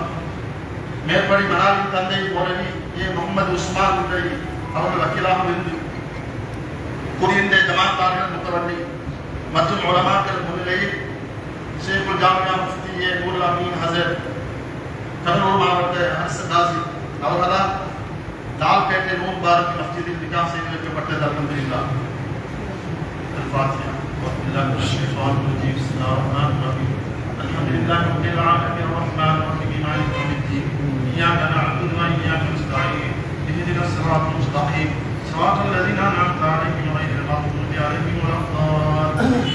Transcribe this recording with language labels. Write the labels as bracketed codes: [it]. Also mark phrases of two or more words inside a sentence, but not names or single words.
[ta] மேற்படி மனாலின் தந்தை மௌலவி ஏ முகமது உஸ்மான் முந்தை அவர்கள் வக்கீலாக இருந்து குடியிருந்த ஜமாத்தார்கள் முத்தவல்லி மற்றும் உலமாக்கள் முன்னிலையில் ஷேகுல் ஜாமியா முஃப்தி ஏ நூருல் அமீன் ஹசர் கடலூர் மாவட்ட அரசு காசி அவர்களால் லால்பேட்டை நூர் முபாரக் மஸ்ஜிதில் நிக்கா செய்து வைக்கப்பட்டது. [ar] அல்ஹம்துலில்லாஹ். الفاتحة. بسم الله الرحمن الرحيم. بسم الله الرحمن الرحيم. الحمد لله رب العالمين الرحمن الرحيم مالك يوم الدين. إياك نعبد وإياك نستعين. اهدنا الصراط المستقيم صراط الذين أنعمت عليهم غير المغضوب عليهم ولا الضالين.